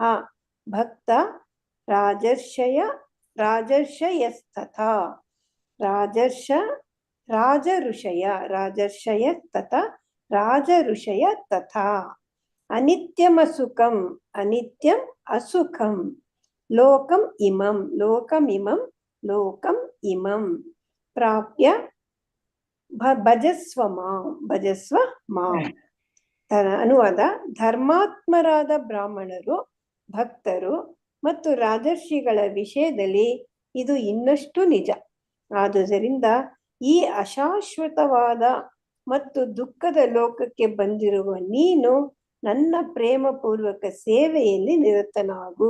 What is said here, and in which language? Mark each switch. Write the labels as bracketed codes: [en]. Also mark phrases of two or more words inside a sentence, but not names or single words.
[sa] भक्ता राजर्षयस्तथा ರಾಜರ್ಷಯ ತಥಾ ರಾಜಋಷಯ ತಥಾ ಅನಿತ್ಯಮಸುಖಂ ಅನಿತ್ಯಂ ಅಸುಖಂ ಲೋಕಂ ಇಮಂ ಪ್ರಾಪ್ಯ ಭಜಸ್ವ ಮಾಂ. [kn] ಅನುವಾದ: ಧರ್ಮಾತ್ಮರಾದ ಬ್ರಾಹ್ಮಣರು, ಭಕ್ತರು ಮತ್ತು ರಾಜರ್ಷಿಗಳ ವಿಷಯದಲ್ಲಿ ಇದು ಇನ್ನಷ್ಟು ನಿಜ. ಆದುದರಿಂದ ಈ ಅಶಾಶ್ವತವಾದ ಮತ್ತು ದುಃಖದ ಲೋಕಕ್ಕೆ ಬಂದಿರುವ ನೀನು ನನ್ನ ಪ್ರೇಮ ಪೂರ್ವಕ ಸೇವೆಯಲ್ಲಿ ನಿರತನಾಗು.